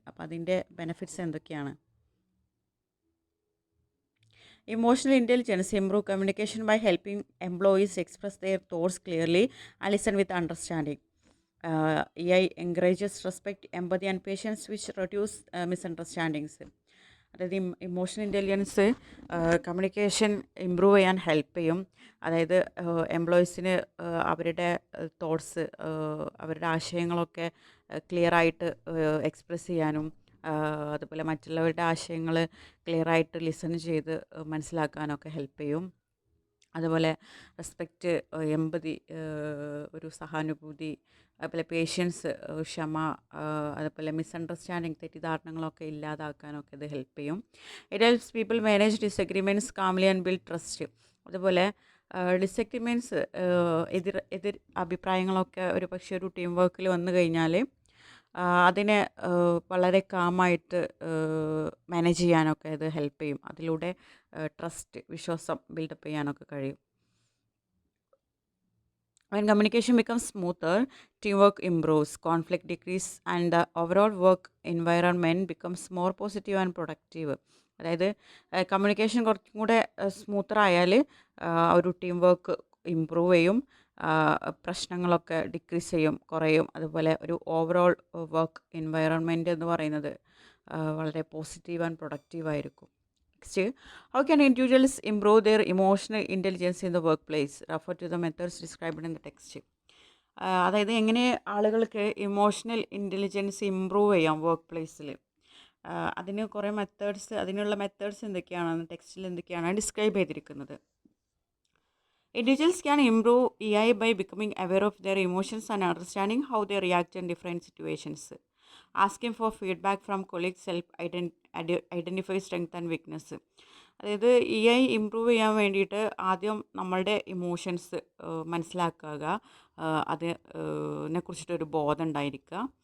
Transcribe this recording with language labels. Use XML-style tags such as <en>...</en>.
<ml>അപ്പോൾ അതിൻ്റെ ബെനിഫിറ്റ്സ് എന്തൊക്കെയാണ്?</ml> <en>Emotional intelligence improve communication by helping employees express their thoughts clearly and listen with understanding. AI encourages respect, empathy and patience, which reduce misunderstandings.</en> <ml>അതായത് emotional intelligence communication improve ചെയ്യാൻ help ചെയ്യും. അതായത് എംപ്ലോയീസിന് അവരുടെ thoughts, അവരുടെ ആശയങ്ങളൊക്കെ ക്ലിയറായിട്ട് express ചെയ്യാനും അതുപോലെ മറ്റുള്ളവരുടെ ആശയങ്ങൾ ക്ലിയറായിട്ട് ലിസൺ ചെയ്ത് മനസ്സിലാക്കാനൊക്കെ ഹെൽപ്പ് ചെയ്യും. അതുപോലെ റെസ്പെക്റ്റ്, എമ്പതി, ഒരു സഹാനുഭൂതി, അതുപോലെ പേഷ്യൻസ്, ക്ഷമ, അതുപോലെ മിസ്അണ്ടർസ്റ്റാൻഡിങ്, തെറ്റിദ്ധാരണകളൊക്കെ ഇല്ലാതാക്കാനൊക്കെ ഇത് ഹെൽപ്പ് ചെയ്യും.</ml> <en>It helps people manage disagreements calmly and build trust.</en> <ml>അതുപോലെ ഡിസഗ്രിമെൻറ്റ്സ്, എതിർ അഭിപ്രായങ്ങളൊക്കെ ഒരു പക്ഷേ ഒരു ടീം വർക്കിൽ വന്നു കഴിഞ്ഞാൽ അതിനെ വളരെ കാമായിട്ട് മാനേജ് ചെയ്യാനൊക്കെ ഇത് ഹെൽപ്പ് ചെയ്യും. അതിലൂടെ ട്രസ്റ്റ്, വിശ്വാസം ബിൽഡപ്പ് ചെയ്യാനൊക്കെ കഴിയും.</ml> <en>When communication becomes smoother, teamwork improves, conflict decreases, and the overall work environment becomes more positive and productive.</en> <ml>അതായത് കമ്മ്യൂണിക്കേഷൻ കുറച്ചും കൂടെ സ്മൂത്തർ ആയാൽ ഒരു ടീം വർക്ക് ഇമ്പ്രൂവ് ചെയ്യും, പ്രശ്നങ്ങളൊക്കെ ഡിക്രീസ് ചെയ്യും, കുറയും. അതുപോലെ ഒരു ഓവറോൾ വർക്ക് എൻവയറൺമെൻറ്റ് എന്ന് പറയുന്നത് വളരെ പോസിറ്റീവ് ആൻഡ് പ്രൊഡക്റ്റീവ് ആയിരിക്കും.</ml> <en>Next, how can individuals improve their emotional intelligence in the workplace? Refer to the methods described in the text.</en> <ml>അതായത് എങ്ങനെ ആളുകൾക്ക് ഇമോഷണൽ ഇൻ്റലിജൻസ് ഇമ്പ്രൂവ് ചെയ്യാം വർക്ക് പ്ലേസിൽ. അതിന് കുറേ അതിനുള്ള മെത്തേഡ്സ് എന്തൊക്കെയാണെന്ന് ടെക്സ്റ്റിൽ എന്തൊക്കെയാണ് ഡിസ്ക്രൈബ് ചെയ്തിരിക്കുന്നത്.</ml> <en>Individuals can improve EI by becoming aware of their emotions and understanding how they react in different situations. Asking for feedback from colleagues help identify strength and weakness.</en> <ml>അതായത് EI improve ചെയ്യാൻ വേണ്ടിയിട്ട് ആദ്യം നമ്മളുടെ emotions മനസ്സിലാക്കുക, അതിനെ കുറിച്ചിട്ടൊരു ബോധം ഉണ്ടായിരിക്കുക.</ml>